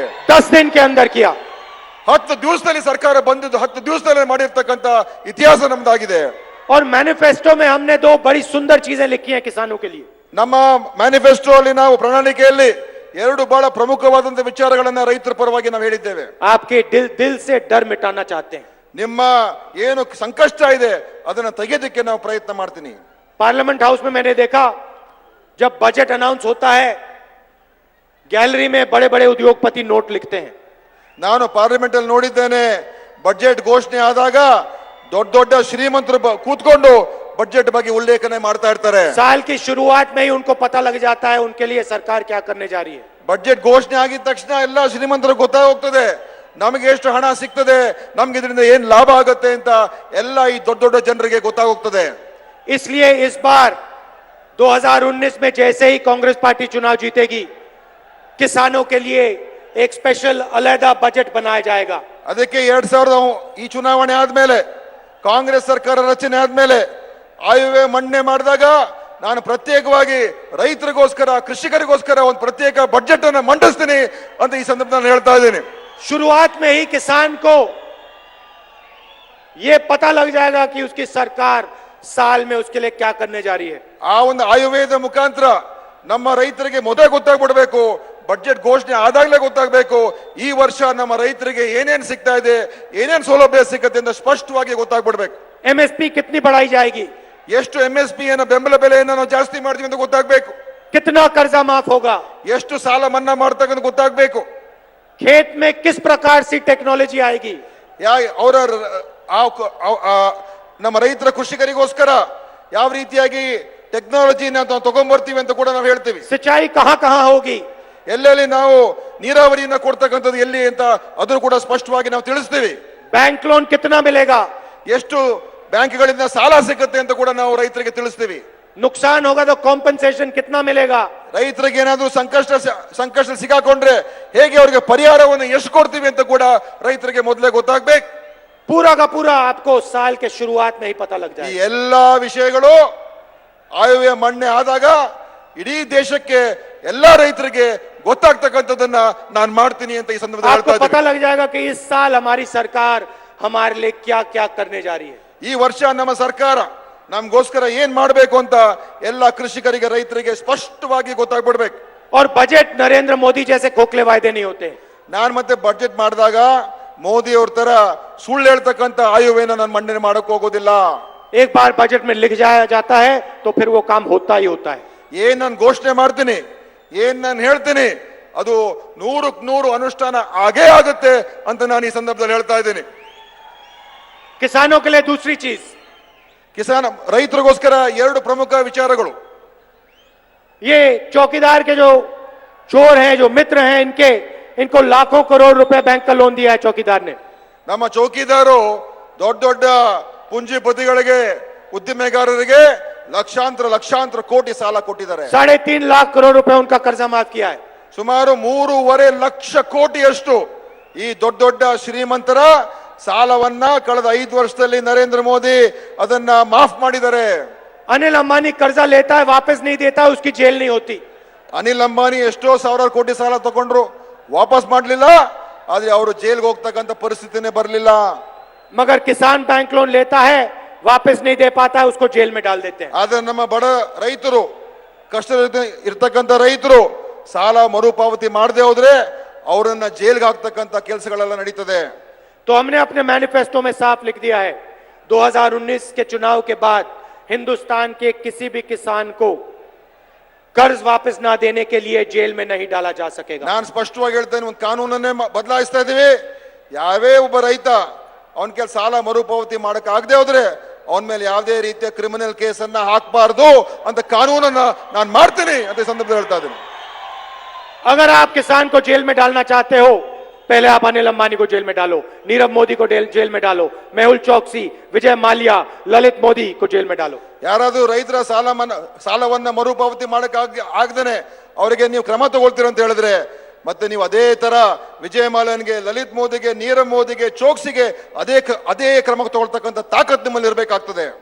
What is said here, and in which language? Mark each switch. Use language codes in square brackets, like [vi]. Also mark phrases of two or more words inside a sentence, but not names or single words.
[hi] 10 दिन के अंदर किया। [kn] 10 ದಿವಸದಲ್ಲಿ ಸರ್ಕಾರ ಬಂದಿದ್ದು 10 ದಿವಸದಲ್ಲಿ ಮಾಡಿರ್ತಕ್ಕಂಥ ಇತಿಹಾಸ ನಮ್ದಾಗಿದೆ. [hi] और मैनिफेस्टो में हमने 2 बड़ी सुंदर चीजें लिखी हैं किसानों के लिए। [kn] ನಮ್ಮ ಮ್ಯಾನಿಫೆಸ್ಟೋ ಅಲ್ಲಿ ನಾವು ಪ್ರಣಾಳಿಕೆಯಲ್ಲಿ 2 ಬಹಳ ಪ್ರಮುಖವಾದಂತಹ ವಿಚಾರಗಳನ್ನ ರೈತರ ಪರವಾಗಿ ನಾವು ಹೇಳಿದ್ದೇವೆ. [hi] आपके दिल से डर मिटाना चाहते हैं। [kn] ನಿಮ್ಮ ಏನು ಸಂಕಷ್ಟ ಇದೆ ಅದನ್ನ ತೆಗೆಯೋದಕ್ಕೆ ನಾವು ಪ್ರಯತ್ನ ಮಾಡ್ತೀನಿ. [hi] पार्लियामेंट हाउस में मैंने देखा जब बजट अनाउंस होता है गैलरी में बड़े बड़े उद्योगपति नोट लिखते हैं। [kn] ನಾನು ಪಾರ್ಲಿಮೆಂಟ್ ಅಲ್ಲಿ ನೋಡಿದ್ದೇನೆ, ಬಜೆಟ್ ಘೋಷಣೆ ಆದಾಗ ದೊಡ್ಡ ದೊಡ್ಡ ಶ್ರೀಮಂತರು ಕೂತ್ಕೊಂಡು ಬಜೆಟ್ ಬಗ್ಗೆ ಉಲ್ಲೇಖನೆ ಮಾಡ್ತಾ ಇರ್ತಾರೆ. [hi] साल की शुरुआत में ही उनको पता लग जाता है उनके लिए सरकार क्या करने जा रही है। [kn] ಬಜೆಟ್ ಘೋಷಣೆ ಆಗಿದ ತಕ್ಷಣ ಎಲ್ಲ ಶ್ರೀಮಂತರಿಗೆ ಗೊತ್ತಾಗೋಗ್ತದೆ ನಮಗೆ ಎಷ್ಟು ಹಣ ಸಿಗ್ತದೆ, ನಮ್ಗೆ ಇದರಿಂದ ಏನ್ ಲಾಭ ಆಗುತ್ತೆ ಅಂತ ಎಲ್ಲ ಈ ದೊಡ್ಡ ದೊಡ್ಡ ಜನರಿಗೆ ಗೊತ್ತಾಗೋಗ್ತದೆ. [hi] इसलिए इस बार 2019 में जैसे ही कांग्रेस पार्टी चुनाव जीतेगी किसानों के लिए एक स्पेशल अलहदा बजट बनाया जाएगा। [kn] ಅದಕ್ಕೆ 2000 ಈ ಚುನಾವಣೆ ಆದ್ಮೇಲೆ ಕಾಂಗ್ರೆಸ್ ಸರ್ಕಾರ ರಚನೆ ಆದ್ಮೇಲೆ ಆಯವ್ಯಯ ಮಂಡನೆ ಮಾಡಿದಾಗ ನಾನು ಪ್ರತ್ಯೇಕವಾಗಿ ರೈತರಿಗೋಸ್ಕರ ಕೃಷಿಕರಿಗೋಸ್ಕರ ಒಂದು ಪ್ರತ್ಯೇಕ ಬಜೆಟ್ ಅನ್ನು ಮಂಡಿಸ್ತೀನಿ ಅಂತ ಈ ಸಂದರ್ಭದಲ್ಲಿ ಹೇಳ್ತಾ ಇದ್ದೀನಿ. [hi] शुरुआत में ही किसान को यह पता लग जाएगा कि उसकी सरकार साल में उसके लिए क्या करने जा रही है। [kn] ಆ ಒಂದು ಆಯವ್ಯಯದ ಮುಖಾಂತರ ನಮ್ಮ ರೈತರಿಗೆ ಮೊದಲೇ ಗೊತ್ತಾಗ್ಬಿಡ್ಬೇಕು, ಬಜೆಟ್ ಘೋಷಣೆ ಆದಾಗಲೇ ಗೊತ್ತಾಗಬೇಕು ಈ ವರ್ಷ ನಮ್ಮ ರೈತರಿಗೆ ಏನೇನ್ ಸಿಗ್ತಾ ಇದೆ, ಏನೇನ್ ಸೌಲಭ್ಯ ಸಿಗುತ್ತೆ ಅಂತ ಸ್ಪಷ್ಟವಾಗಿ ಗೊತ್ತಾಗ್ಬಿಡ್ಬೇಕು. [hi] एमएसपी कितनी बढ़ाई जाएगी, [kn] ಎಷ್ಟು MSP ಬೆಂಬಲ ಬೆಲೆಯನ್ನು ನಾವು ಜಾಸ್ತಿ ಮಾಡ್ತೀವಿ ಅಂತ ಗೊತ್ತಾಗ್ಬೇಕು, [hi] कितना कर्जा माफ होगा, [kn] ಎಷ್ಟು ಸಾಲ ಮನ್ನಾ ಮಾಡ್ತಕ್ಕಂಥ ಗೊತ್ತಾಗ್ಬೇಕು, [hi] खेत में किस प्रकार से टेक्नोलॉजी आएगी, [kn] ಅವರ ನಮ್ಮ ರೈತರ ಕೃಷಿಕರಿಗೋಸ್ಕರ ಯಾವ ರೀತಿಯಾಗಿ ಟೆಕ್ನಾಲಜಿನ ನಾವು ತಗೊಂಡ್ಬರ್ತೀವಿ ಅಂತ ಕೂಡ ನಾವು ಹೇಳ್ತೀವಿ. [hi] सिंचाई कहां कहां होगी, [kn] ಎಲ್ಲೆಲ್ಲಿ ನಾವು ನೀರಾವರಿಯನ್ನ ಕೊಡ್ತಕ್ಕಂಥದ್ದು ಎಲ್ಲಿ ಅಂತ ಅದನ್ನು ಕೂಡ ಸ್ಪಷ್ಟವಾಗಿ ನಾವು ತಿಳಿಸ್ತೀವಿ. [en] bank loan [hi] कितना मिलेगा, [kn] ಎಷ್ಟು ಬ್ಯಾಂಕ್ಗಳಿಂದ ಸಾಲ ಸಿಗುತ್ತೆ ಅಂತ ಕೂಡ ನಾವು ರೈತರಿಗೆ ತಿಳಿಸ್ತೀವಿ. [hi] नुकसान होगा तो कॉम्पनसेशन कितना मिलेगा, [kn] ರೈತರಿಗೆ ಏನಾದ್ರೂ ಸಂಕಷ್ಟ ಸಿಕ್ಕಾಕೊಂಡ್ರೆ ಹೇಗೆ ಅವರಿಗೆ ಪರಿಹಾರವನ್ನು ಎಷ್ಟು ಕೊಡ್ತೀವಿ ಅಂತ ಕೂಡ ರೈತರಿಗೆ ಮೊದಲೇ ಗೊತ್ತಾಗ್ಬೇಕು. [hi] पूरा का पूरा आपको साल के शुरुआत में ही पता लग [kn] ಈ [hi] जाएगा। [kn] ಎಲ್ಲಾ ವಿಷಯಗಳು ಆಯವ್ಯಯ ಮಂಡನೆ ಆದಾಗ ಇಡೀ ದೇಶಕ್ಕೆ ಎಲ್ಲಾ ರೈತರಿಗೆ ಗೊತ್ತಾಗ್ತಕ್ಕಂಥದ್ದನ್ನ ನಾನು ಮಾಡ್ತೀನಿ ಅಂತ ಈ ಸಂದರ್ಭದಲ್ಲಿ [hi] आपको [kn] ಹೇಳ್ತಾ [hi] पता [kn] ಇದ್ದೀನಿ. [hi] लग जाएगा कि इस साल हमारी सरकार हमारे लिए क्या क्या करने जा रही है। [kn] ಈ ವರ್ಷ ನಮ್ಮ ಸರ್ಕಾರ ನಮಗೋಸ್ಕರ ಏನ್ ಮಾಡಬೇಕು ಅಂತ ಎಲ್ಲ ಕೃಷಿಕರಿಗೆ ರೈತರಿಗೆ ಸ್ಪಷ್ಟವಾಗಿ ಗೊತ್ತಾಗ್ಬಿಡ್ಬೇಕು. [hi] और बजट नरेंद्र मोदी जैसे खोखले वायदे नहीं होते। [kn] ನಾನು ಮತ್ತೆ ಬಜೆಟ್ ಮಾಡಿದಾಗ ಮೋದಿ ಅವ್ರ ತರ ಸುಳ್ಳು ಹೇಳ್ತಕ್ಕಂಥ ಆಯವ್ಯಯನ ನಾನು ಮಂಡನೆ ಮಾಡಕ್ ಹೋಗೋದಿಲ್ಲ. [hi] एक बार बजट में लिख जाया जाता है तो फिर वो काम होता ही होता है। [kn] ಏನ್ ನಾನು ಘೋಷಣೆ ಮಾಡ್ತೀನಿ, ಏನ್ ನಾನು ಹೇಳ್ತೀನಿ ಅದು 100ಕ್ಕೆ 100 ಅನುಷ್ಠಾನ ಆಗೇ ಆಗುತ್ತೆ ಅಂತ ನಾನು ಈ ಸಂದರ್ಭದಲ್ಲಿ ಹೇಳ್ತಾ ಇದ್ದೀನಿ. [hi] किसानों के लिए दूसरी चीज, [kn] ರೈತರಿಗೋಸ್ಕರ 2 ಪ್ರಮುಖ ವಿಚಾರಗಳು. [hi] ये चौकीदार के जो चोर हैं, जो मित्र हैं, इनको लाखों करोड़ रुपए बैंक का लोन दिया है चौकीदार ने। [kn] ನಮ್ಮ ಚೌಕಿದಾರು ದೊಡ್ಡ ದೊಡ್ಡ ಪುಂಜಿಪತಿಗಳಿಗೆ ಉದ್ದಿಮೆಗಾರರಿಗೆ ಲಕ್ಷಾಂತರ ಕೋಟಿ ಸಾಲ ಕೊಟ್ಟಿದ್ದಾರೆ. [hi] 3.5 लाख करोड़ रुपए उनका कर्जा माफ किया है। [kn] ಸುಮಾರು 3.5 ಲಕ್ಷ ಕೋಟಿಯಷ್ಟು ಈ ದೊಡ್ಡ ದೊಡ್ಡ ಶ್ರೀಮಂತರ ಸಾಲವನ್ನ ಕಳೆದ 5 ವರ್ಷದಲ್ಲಿ ನರೇಂದ್ರ ಮೋದಿ ಅದನ್ನ ಮಾಫ್ ಮಾಡಿದ್ದಾರೆ. [hi] अनिल अंबानी कर्जा लेता है, वापस नहीं देता, उसकी जेल नहीं होती। [kn] ಅನಿಲ್ ಅಂಬಾನಿ ಎಷ್ಟೋ ಸಾವಿರಾರು ಕೋಟಿ ಸಾಲ ತಗೊಂಡ್ರು, ವಾಪಸ್ ಮಾಡಲಿಲ್ಲ, ಆದ್ರೆ ಅವರು ಜೈಲ್ಗೆ ಹೋಗ್ತಕ್ಕಂಥ ಪರಿಸ್ಥಿತಿನೇ ಬರಲಿಲ್ಲ. [hi] मगर किसान [en] bank loan [hi] लेता है, वापस नहीं दे पाता है, उसको जेल में डाल देते हैं। [kn] ಆದ್ರೆ ನಮ್ಮ ಬಡ ರೈತರು ಕಷ್ಟ ಇರ್ತಕ್ಕಂಥ ರೈತರು ಸಾಲ ಮರುಪಾವತಿ ಮಾಡದೆ ಹೋದ್ರೆ ಅವರನ್ನ ಜೈಲ್ಗೆ ಹಾಕ್ತಕ್ಕಂಥ ಕೆಲಸಗಳೆಲ್ಲ ನಡೀತದೆ. [hi] तो हमने अपने मैनिफेस्टो में साफ लिख दिया है 2019 के चुनाव के बाद हिंदुस्तान के किसी भी किसान को कर्ज वापस ना देने के लिए जेल में नहीं डाला जा सकेगा. [kn] ನಾನು ಸ್ಪಷ್ಟವಾಗಿ ಹೇಳ್ತೇನೆ, ಒಂದು ಕಾನೂನನ್ನೇ ಬದಲಾಯಿಸ್ತಾ ಇದೀವಿ. ಯಾವೇ ಒಬ್ಬ ರೈತ ಅವನ ಕೆಲ ಸಾಲ ಮರುಪಾವತಿ ಮಾಡಕ್ ಆಗದೆ ಹೋದ್ರೆ ಅವನ ಮೇಲೆ ಯಾವುದೇ ರೀತಿಯ [en] criminal caseನ್ನ [kn] ಹಾಕಬಾರ್ದು ಅಂತ ಕಾನೂನನ್ನ ನಾನು ಮಾಡ್ತೀನಿ ಅಂತ ಈ ಸಂದರ್ಭದಲ್ಲಿ ಹೇಳ್ತಾ ಇದ್ದೀನಿ. [hi] अगर आप किसान को जेल में डालना चाहते हो, पहले आप अनिल अंबानी को जेल में डालो, नीरव मोदी को जेल में डालो, मेहुल चौकसी, विजय माल्या, ललित मोदी को जेल में डालो. [kn] ಯಾರಾದ್ರೂ ರೈತರ ಸಾಲವನ್ನ ಮರುಪಾವತಿ ಮಾಡಕ್ ಆಗದೇನೆ ಅವರಿಗೆ ನೀವು ಕ್ರಮ ತಗೊಳ್ತೀರ ಅಂತ ಹೇಳಿದ್ರೆ ಮತ್ತೆ ನೀವು ಅದೇ ತರ ವಿಜಯ ಮಾಲ್ಯನ್ಗೆ, ಲಲಿತ್ ಮೋದಿಗೆ, ನೀರವ್ ಮೋದಿಗೆ, ಚೋಕ್ಸಿಗೆ ಅದೇ ಕ್ರಮ ತಗೊಳ್ತಕ್ಕಂಥ ತಾಕತ್ ನಿಮ್ಮಲ್ಲಿ ಇರಬೇಕಾಗ್ತದೆ.